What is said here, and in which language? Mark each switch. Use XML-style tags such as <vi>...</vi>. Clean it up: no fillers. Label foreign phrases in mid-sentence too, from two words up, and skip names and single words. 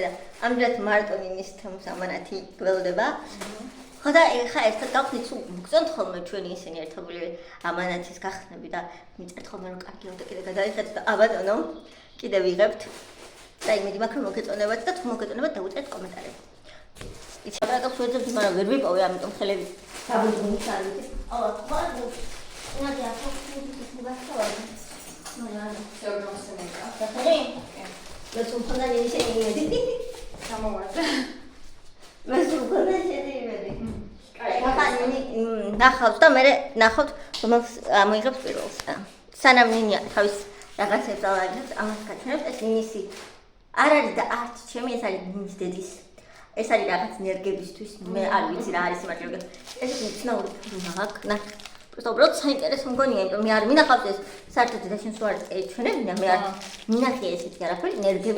<ka>და ამჯერად მარტო ნინის თემს ამანათი გველოდება ხო და ეხა ერთად გავხდით სულ მოგწონთ ხოლმე ჩვენი ისინი ერთობლივი ამანათის გახსნები და მიწერთ ხოლმე რომ კარგია და კიდე გადაიხადეთ და აბატონო კიდე ვიღებთ და იმედი მაქვს რომ მოგეწონებათ და თუ მოგეწონებათ დაუწერთ კომენტარებში იცი აბა ვეძებთ მაგრამ ვერ ვიპოვე ამიტომ ხელები დაბუჯუნით არის აუ ხვალ</ka> <ru>Надя, а как ты не готова? Ну ладно. Все, просто мейка. Заходи. Мы сумку надели, не Самовар. Мы сумку надели.</ru> <ka>ნახავთ და მე ნახავთ რომელს მოიღებს პირველს. სანამ ნინია თავის რაღაცებს ალაგებს, ამას გაჩვენებთ ეს ნინისი. არ არის და არც ჩემი ეს არის ნინის დედის. ეს არის რაღაც ნერგებისთვის, მე არ ვიცი რა არის მაგრამ ეს ცნაური მაგ ნახ უბრალოდ საინტერესო მგონია, იმიტომ მე არ მინახავს ეს საერთოდ და შენ სულ არ წეჩვენებინა, მე არ მინახე ესეთი არაფერი, ნერგები</ka>